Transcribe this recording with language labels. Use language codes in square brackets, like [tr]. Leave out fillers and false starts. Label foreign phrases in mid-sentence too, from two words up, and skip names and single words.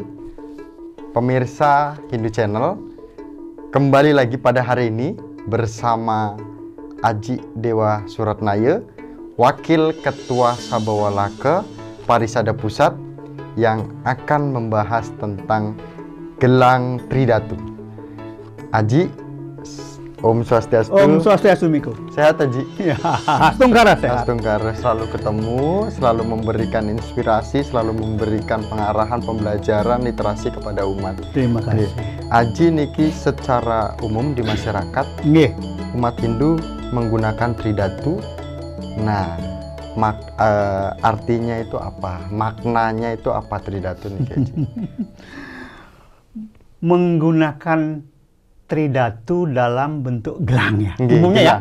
[id] Pemirsa Hindu Channel, kembali lagi pada hari ini bersama Aji Dewa Suratnaya, Wakil Ketua Sabawalaka Parisada Pusat, yang akan membahas tentang gelang Tridatu. [ban] Aji, Om Swastiastu. Om Swastiastu, Miko. [id] Sehat, Aji? Ya, Astungkara sehat. Astungkara, selalu ketemu, selalu memberikan inspirasi, selalu memberikan pengarahan, pembelajaran, literasi kepada umat. Terima kasih. Aji niki secara umum di masyarakat, umat Hindu menggunakan Tridatu. Nah, artinya itu apa? Maknanya itu apa Tridatu niki, Aji? Menggunakan Tridatu dalam bentuk gelang ya, umumnya ya.